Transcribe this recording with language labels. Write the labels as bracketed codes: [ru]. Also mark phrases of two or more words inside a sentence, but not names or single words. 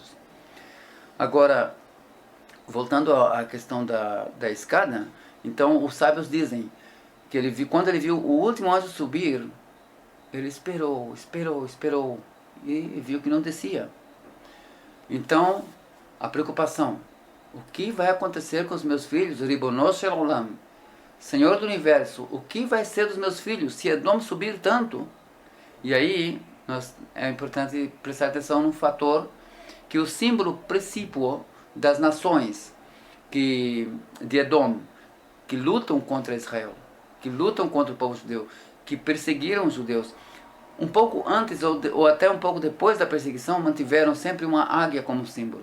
[pt] Agora, voltando à questão da escada, então os sábios dizem que quando ele viu o último anjo subir, ele esperou e viu que não descia. Então, a preocupação, o que vai acontecer com os meus filhos? [he] רבונו של עולם, [pt] Senhor do Universo, o que vai ser dos meus filhos se Edom subir tanto? E aí, é importante prestar atenção num fator que o símbolo principal das nações de Edom, que lutam contra Israel, que lutam contra o povo judeu, que perseguiram os judeus, um pouco antes ou até um pouco depois da perseguição, mantiveram sempre uma águia como símbolo.